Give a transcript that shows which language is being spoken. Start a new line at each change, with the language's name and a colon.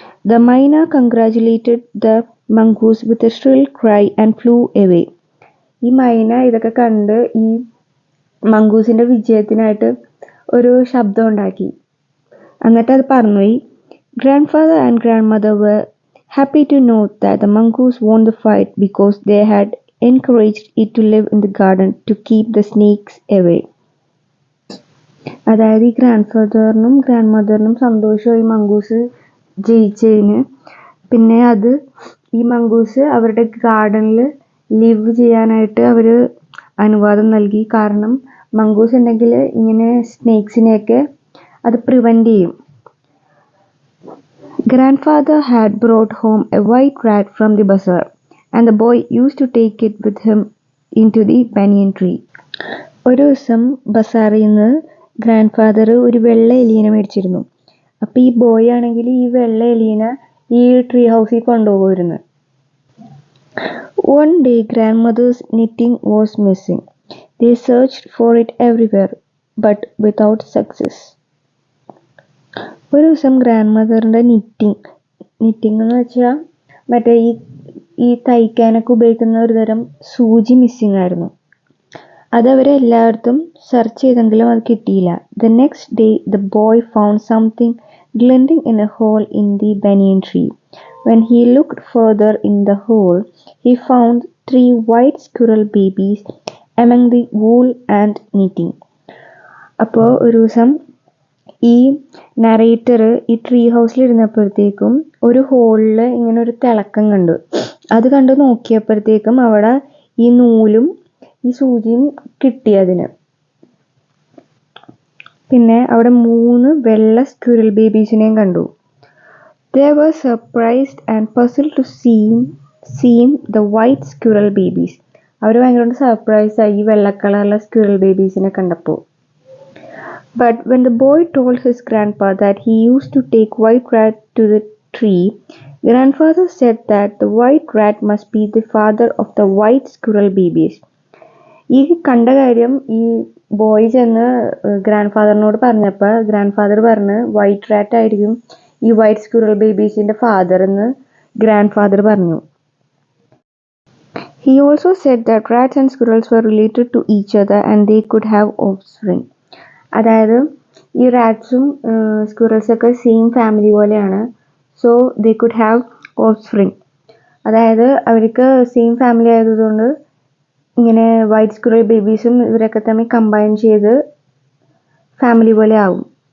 English: The myna congratulated the mongoose with a shrill cry and flew away.
Malayalam: ഈ മൈന ഇതൊക്കെ കണ്ട് ഈ മംഗൂസിൻ്റെ വിജയത്തിനായിട്ട് ഒരു ശബ്ദം ഉണ്ടാക്കി, എന്നിട്ട് അത് പറന്നുപോയി.
English: Grandfather and grandmother were happy to note that the mongoose won the fight because they had encouraged it to live in the garden to keep the snakes away.
Malayalam: അതായത് ഈ ഗ്രാൻഡ്ഫാദറിനും ഗ്രാൻഡ് സന്തോഷമായി മംഗൂസ് ജയിച്ചതിന്. പിന്നെ അത് ഈ മംഗൂസ് അവരുടെ ഗാർഡനിൽ live ചെയ്യാനായിട്ട് അവർ അനുവാദം നൽകി. കാരണം മംഗൂസ് ഉണ്ടെങ്കിൽ ഇങ്ങനെ സ്നേക്സിനെയൊക്കെ അത് പ്രിവെൻറ്റ് ചെയ്യും.
English: Grandfather had brought home a white rat from the bazaar, and the boy used to take it with him into the banyan tree.
Malayalam: ഒരു ദിവസം ബസാറിൽ നിന്ന് ഗ്രാൻഡ്ഫാദർ ഒരു വെള്ള എലീനെ മേടിച്ചിരുന്നു. അപ്പോൾ ഈ ബോയ് ആണെങ്കിൽ ഈ വെള്ള എലീനെ ഈ ട്രീ ഹൗസിൽ കൊണ്ടുപോകുമായിരുന്നു.
English: One day grandmother's knitting was missing. They searched for it everywhere, but without success.
Malayalam: ഒരു ദിവസം ഗ്രാൻഡ് മദറിൻ്റെ നിറ്റിങ് എന്ന് വെച്ചാൽ മറ്റേ ഈ തയ്ക്കാനൊക്കെ ഉപയോഗിക്കുന്ന ഒരു തരം സൂചി മിസ്സിങ് ആയിരുന്നു. അതവർ എല്ലായിടത്തും സെർച്ച് ചെയ്തെങ്കിലും അത് കിട്ടിയില്ല.
English: The next day the boy found something glinting in a hole in the banyan tree. When he looked further in the hole, he found 3 white squirrel babies among the wool and knitting.
Malayalam: അപ്പോൾ ഒരു ദിവസം ഈ narrator ഈ tree ഹൗസിലിരുന്നപ്പോഴത്തേക്കും ഒരു ഹോളിൽ ഇങ്ങനെ ഒരു തിളക്കം കണ്ടു. അത് കണ്ട് നോക്കിയപ്പോഴത്തേക്കും അവിടെ ഈ നൂലും ഈ സൂചിയും കിട്ടി അതിന്. പിന്നെ അവിടെ 3 വെള്ള സ്ക്വിറൽ ബേബീസിനെയും കണ്ടു.
English: They were surprised and puzzled to see the white squirrel babies.
Malayalam: അവർ ഭയങ്കര സർപ്രൈസ് ആയി ഈ വെള്ള കളറുള്ള സ്ക്വിറൽ ബേബീസിനെ കണ്ടപ്പോൾ.
English: But when the boy told his grandpa that he used to take white rat to the tree, grandfather said that the white rat must be the father of the white squirrel babies.
Malayalam: ഈ കണ്ട കാര്യം ഈ boy ചെന്ന് ഗ്രാൻഡ്ഫാദറിനോട് പറഞ്ഞപ്പോൾ grandfather പറഞ്ഞ് white rat ആയിരിക്കും ഈ white squirrel ബേബീസിൻ്റെ father എന്ന് ഗ്രാൻഡ്ഫാദർ പറഞ്ഞു.
English: He also said that rats and squirrels were related to each other and they could have offspring.
Malayalam: അതായത് ഈ റാറ്റ്സും സ്ക്വിറൽസൊക്കെ സെയിം ഫാമിലി പോലെയാണ്.
English: So they could have offspring.
Malayalam: അതായത് അവർക്ക് സെയിം ഫാമിലി ആയതുകൊണ്ട് ഇങ്ങനെ വൈറ്റ് സ്ക്വിറൽ ബേബീസും ഇവരൊക്കെ തമ്മിൽ കമ്പൈൻ ചെയ്ത് ഫാമിലി പോലെ ആവും.